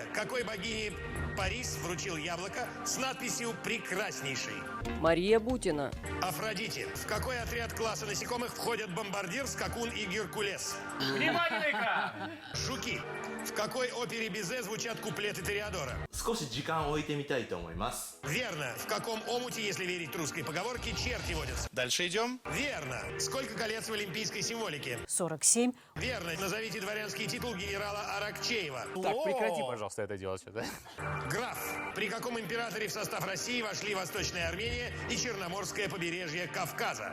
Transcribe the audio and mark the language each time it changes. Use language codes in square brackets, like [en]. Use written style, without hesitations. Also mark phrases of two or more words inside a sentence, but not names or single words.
[ru] Какой богине Парис вручил яблоко с надписью «Прекраснейший»? Мария Бутина. Афродите. В какой отряд класса насекомых входят бомбардир, скакун и геркулес? Внимание на экран! Жуки. В какой опере Бизе звучат куплеты Тореадора? [ja] 少し時間を置いてみたいと思います。 [ru] Верно. В каком омуте, если верить русской поговорке, черти водятся? Дальше идем. Верно. Сколько колец в олимпийской символике? 47. Верно. Назовите дворянский титул генерала Аракчеева. Так, прекрати, пожалуйста, это делать. Да? Граф. При каком императоре в состав России вошли Восточная Армения и Черноморское побережье Кавказа?